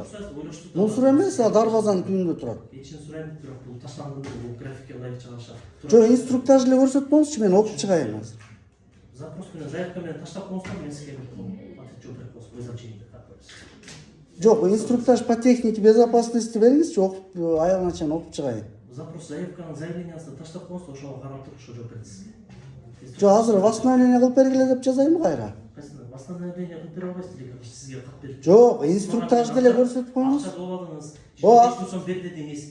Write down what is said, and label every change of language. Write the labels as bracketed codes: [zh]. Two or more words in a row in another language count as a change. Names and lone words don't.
[ky] Мусор эмес, а дарбазанын түбүндө турат. Эчин сурайм, бирок бул таштанды, бул графикке ылайык чыгаша. Жок, инструктаж эле көрсөтмөңүзчү, мен окуп чыгайын азыр. Запрос менен заявка менен таштап коюңуздар, мен сизге вызовчение такойбуз. Жок, инструктаж [ru] по технике безопасности [ky] бериңизчи, окуп аягына чейин окуп чыгайын. Запрос заявканын заявлениясын таштап коюңуз, ошого карап туруп ошо жооп берет сизге. Жок, азыр восстановление кылып бергиле деп жазайынбы кайра? Восстановление кылып бере албайсыз деле, сизге кат берип. Жок, инструктаж деле көрсөтүп коюңуз. Акча добадыңыз. О, 5 сом бер дедиңиз.